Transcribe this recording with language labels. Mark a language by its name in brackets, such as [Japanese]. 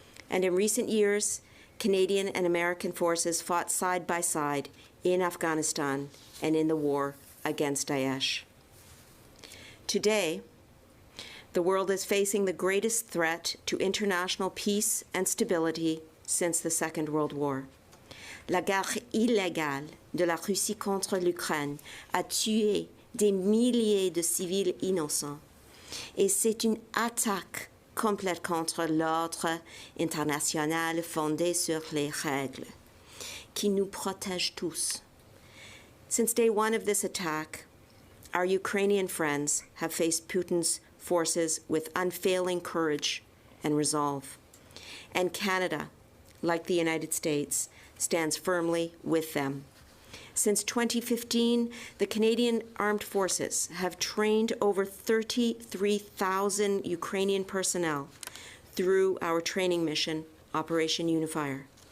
[English] And in recent years, Canadian and American forces fought side by side in Afghanistan and in the war against Daesh. Today, the world is facing the greatest threat to international peace and stability since the Second World War. [French] La guerre illégale de la Russie contre l'Ukraine a tué des milliers de civils innocents. Et c'est une attaque complète contre l'ordre international fondé sur les règles, qui nous protège tous. [English] Since day one of this attack, our Ukrainian friends have faced Putin's forces with unfailing courage and resolve. And Canada, like the United States, stands firmly with them. Since 2015, the Canadian Armed Forces have trained over 33,000 Ukrainian personnel through our training mission, Operation Unifier.